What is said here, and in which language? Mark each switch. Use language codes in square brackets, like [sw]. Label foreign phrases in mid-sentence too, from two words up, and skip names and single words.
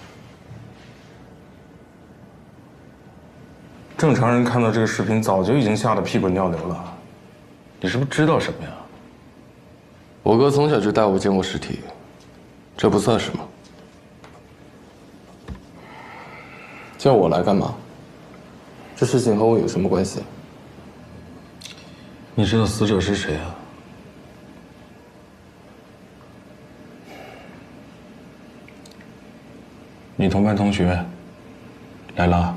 [zh] 正常人看到这个视频，早就已经吓得屁滚尿流了。你是不是知道什么呀？我哥從小就帶我見過屍體，這不算什麼。叫我來幹嘛？這事情和我有什麼關係？你知道死者是誰啊？你同班同學，萊拉。